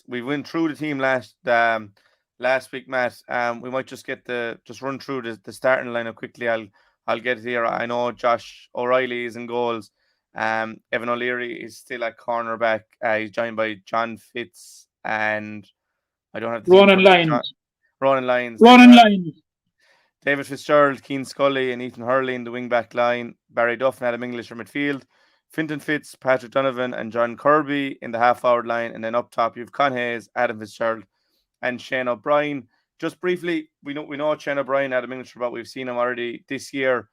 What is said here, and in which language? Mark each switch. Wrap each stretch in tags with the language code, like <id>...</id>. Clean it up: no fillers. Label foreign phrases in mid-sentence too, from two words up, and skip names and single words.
<en>We went through the team last week, Matt. We might just run through the starting lineup quickly. I'll get it here. I know Josh O'Reilly is in goals. Evan O'Leary is still at cornerback. He's joined by John Fitz and I don't have the Ronan Lyons. Ronan Lyons. Ronan Lyons. David Fitzgerald, Keane Scully, and Ethan Hurley in the wing-back line. Barry Duff and Adam English are midfield. Fintan Fitz, Patrick Donovan, and John Kirby in the half-forward line. And then up top, you've Con Hayes, Adam Fitzgerald, and Shane O'Brien. Just briefly, we know Shane O'Brien, Adam English, but we've seen him already this year.</en>